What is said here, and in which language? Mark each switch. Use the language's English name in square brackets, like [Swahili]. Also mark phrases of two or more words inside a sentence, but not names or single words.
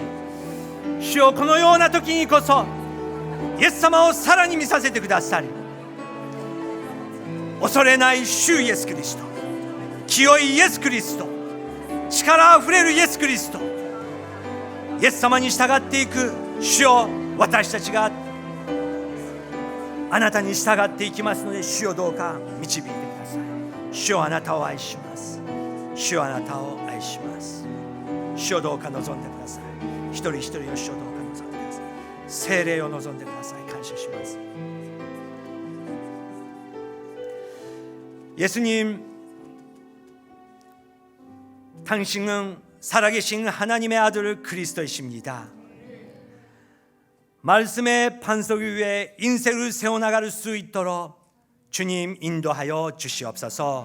[Japanese] 主よ、このような時にこそイエス様をさらに見させてくださり、恐れない主イエスキリスト、清いイエスキリスト、力あふれるイエスキリスト、イエス様に従っていく主よ、私たちがあなたに従っていきますので、主よ、どうか導いてください。主よ、あなたを愛します。主よ、あなたを愛します。主よ、どうか望んでください。一人一人を主よ、どうか望んでください。聖霊を望んでください。感謝します。 [Korean] 예수님, 당신은 살아계신 하나님의 아들 그리스도이십니다. 말씀의 반석 위에 인생을 세워나갈 수 있도록 주님 인도하여 주시옵소서.